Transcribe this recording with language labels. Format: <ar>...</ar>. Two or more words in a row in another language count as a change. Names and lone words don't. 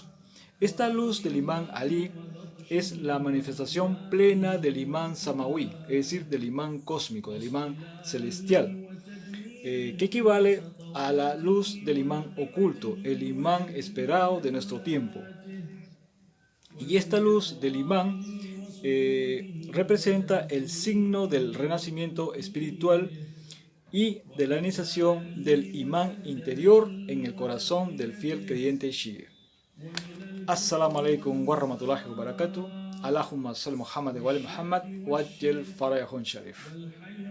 <es>Esta luz del imán Ali es la manifestación plena del imán samawi, es decir, del imán cósmico, del imán celestial, que equivale a la luz del imán oculto, el imán esperado de nuestro tiempo. Y esta luz del imán representa el signo del renacimiento espiritual y de la iniciación del imán interior en el corazón del fiel creyente chií.</es> <ar>السلام عليكم ورحمة الله وبركاته. اللهم صل محمد وآل محمد وعجل فرجهم شريف.</ar>